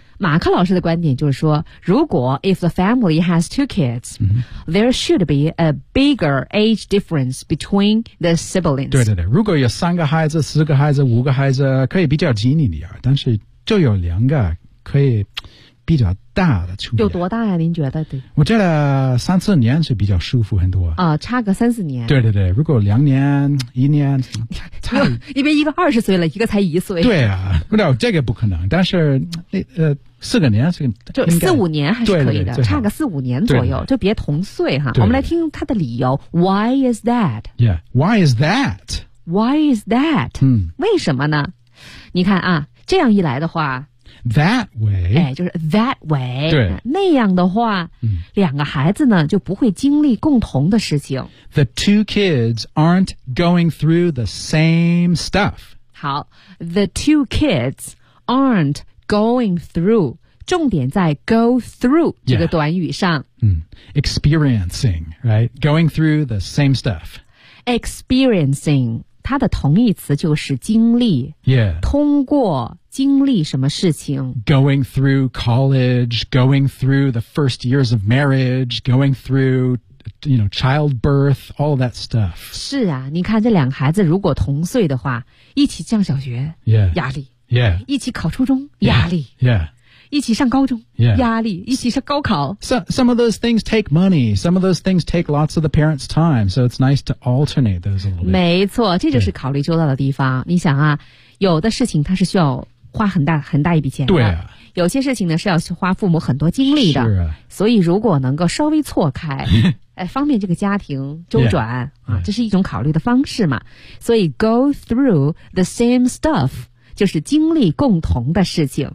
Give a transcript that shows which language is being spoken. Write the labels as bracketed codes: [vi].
[zh] 马克老师的观点就是说如果 [en] if the family has two kids、 mm-hmm. there should be a bigger age difference between the siblings [zh] 对对对如果有三个孩子四个孩子五个孩子可以比较紧一点但是就有两个可以比较大的出有多大呀您觉得对我觉得三四年是比较舒服很多差个三四年对对对如果两年一年差因为一个二十岁了一个才一岁对啊不知道这个不可能但是四个年是就四五年还是可以的对对对差个四五年左右对对就别同岁哈对对对我们来听他的理由 [en] Why is that? Yeah, why is that? Why is that?、嗯、 [zh] 为什么呢你看啊这样一来的话 [en] That way、 [zh] 哎、就是 [en] that way [zh] 对那样的话、嗯、两个孩子呢就不会经历共同的事情 [en] The two kids aren't going through the same stuff 好 The two kids aren't going through [zh] 重点在 [en] go through [zh] 这个短语上、 [en] yeah. 嗯、Experiencing right? Going through the same stuff [zh] Experiencing 它的同义词就是经历、 [en] yeah. [zh] 通过经历什么事情 [en] Going through college, going through the first years of marriage, going through, you know, childbirth, all that stuff. [zh] 是啊你看这两个孩子如果同岁的话一起上小学 [en] yeah, [zh] 压力 [en] yeah, [zh] 一起考初中压力 [en] yeah, yeah, [zh] 一起上高中 [en] yeah, [zh] 压力一起上高考 [en] Some of those things take money. Some of those things take lots of the parents' time. So it's nice to alternate those a little bit. [zh] 没错这就是考虑周到的地方。你想啊有的事情它是需要花很大一笔钱的对、啊、有些事情呢是要花父母很多精力的是、啊、所以如果能够稍微错开哎，方便这个家庭周转 [en] yeah, 啊， yeah. [zh] 这是一种考虑的方式嘛所以 [en] go through the same stuff [zh] 就是经历共同的事情